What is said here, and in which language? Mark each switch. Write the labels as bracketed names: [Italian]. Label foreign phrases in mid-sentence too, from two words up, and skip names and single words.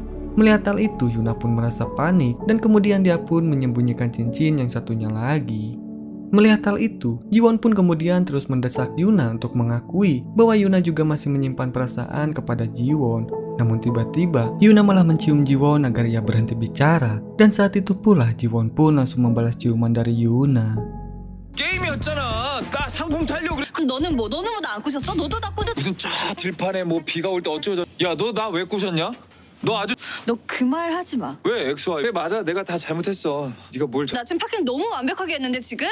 [Indonesian] Melihat hal itu, Yuna pun merasa panik dan kemudian dia pun menyembunyikan cincin yang satunya lagi. Melihat hal itu, Jiwon pun kemudian terus mendesak Yuna untuk mengakui bahwa Yuna juga masih menyimpan perasaan kepada Jiwon. Namun tiba-tiba, Yuna malah mencium Jiwon agar ia berhenti bicara. Dan saat itu pula, Jiwon pun langsung membalas ciuman dari Yuna. [Korean] 게임이었잖아. 나 상품 타려고 그래. 그럼 너는 뭐 나 안 꼬셨어? 너도 나 꼬셨. 무슨 저 들판에 뭐 비가 올 때 어쩌고 야, 너 나 왜 꼬셨냐? 너 아주 너 그 말 하지 마. 왜 XY? 그래 맞아. 내가 다 잘못했어. 네가 뭘 나 지금 파킹 너무 완벽하게 했는데 지금?